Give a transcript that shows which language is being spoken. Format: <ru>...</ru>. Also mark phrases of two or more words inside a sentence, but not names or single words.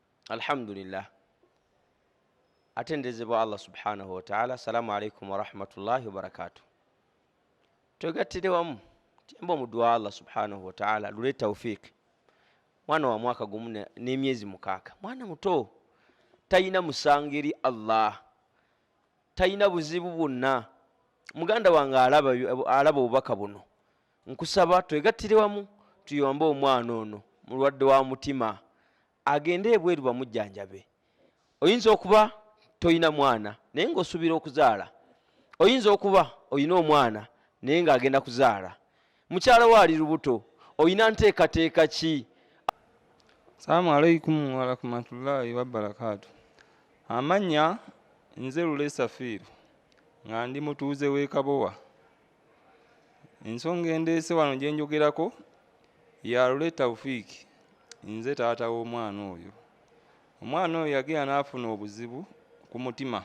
<ar>الحمد لله.</ar> <lg>Atendezebwa Allah</lg> <ar>سبحانه وتعالى. السلام عليكم ورحمة الله وبركاته.</ar> <lg>Twegattire wamu tyamba mu dua Allah</lg> <ar>سبحانه وتعالى</ar> <lg>Lule Tawfiik. Mwana wa mwaka gumu n'emyezi mukaaga. Mwana muto tayina musangiri Allah. Tayina buzibu bwonna. Muganda wange alaba obubaka buno. Nkusaba twegattire wamu tuyombe omwana ono mulwadde wa mutima agende ebweru bamujjanjabe. Oyinza okuba toyina mwana naye ng'osuubira okuzaala. Oyinza okuba oyina omwana naye ng'agenda kuzaala. Mukyala we ali lubuto, oyina nteekateeka ki?</lg> <ar>السلام عليكم ورحمة الله وبركاته.</ar> <lg>Amanya nze Lule Safiru nga ndi mutuuze w'e Kabowa. Ensonga endeese wano gye njogerako ya Lule Tawfiik, nze taata w'omwana oyo. Omwana oyo yagenda n'afuna obuzibu ku mutima.</lg>